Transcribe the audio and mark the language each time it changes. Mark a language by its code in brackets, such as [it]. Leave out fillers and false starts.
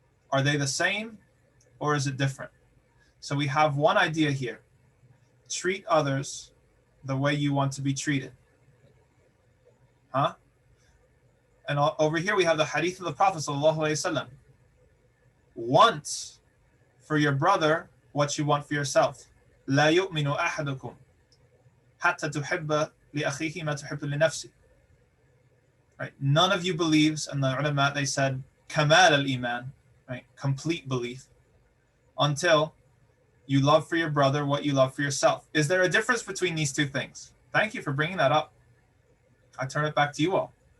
[en] Are they the same or is it different? So we have one idea here. Treat others the way you want to be treated. And over here we have the hadith of the Prophet ﷺ. Want for your brother what you want for yourself. [ar] لا يؤمن أحدكم حتى تحب لأخيه ما تحب لنفسه. [en] Right? None of you believes, and the ulama, they said, kamal al-iman, right? Complete belief, until you love for your brother what you love for yourself. Is there a difference between these two things? Thank you for bringing that up. I turn it back to you all.